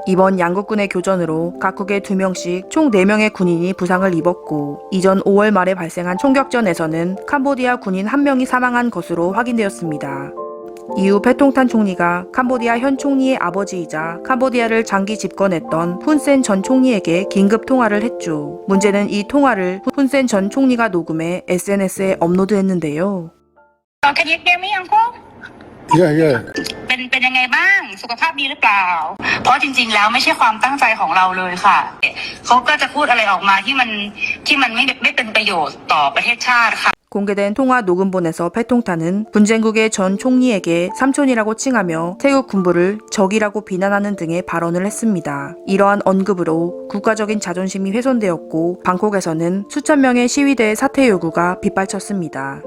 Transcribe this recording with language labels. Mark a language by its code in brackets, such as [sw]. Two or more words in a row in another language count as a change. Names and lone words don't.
[ko] 이번 양국군의 교전으로 각국에 2명씩 총 4명의 군인이 부상을 입었고 이전 5월 말에 발생한 총격전에서는 캄보디아 군인 1명이 사망한 것으로 확인되었습니다. 이후 패통탄 총리가 캄보디아 현 총리의 아버지이자 캄보디아를 장기 집권했던 훈센 전 총리에게 긴급 통화를 했죠. 문제는 이 통화를 훈센 전 총리가 녹음해 SNS에 업로드했는데요. [en] Can you hear me, Uncle? Yeah. [th] เป็นยังไงบ้างสุขภาพดีหรือเปล่าเพราะจริงๆแล้วไม่ใช่ความตั้งใจของเราเลยค่ะเขาก็จะพูดอะไรออกมาที่มันไม่เป็นประโยชน์ต่อประเทศชาติค่ะ [ko] 공개된 통화 녹음본에서 패통탄은 분쟁국의 전 총리에게 삼촌이라고 칭하며 태국 군부를 적이라고 비난하는 등의 발언을 했습니다. 이러한 언급으로 국가적인 자존심이 훼손되었고 방콕에서는 수천 명의 시위대의 사퇴 요구가 빗발쳤습니다.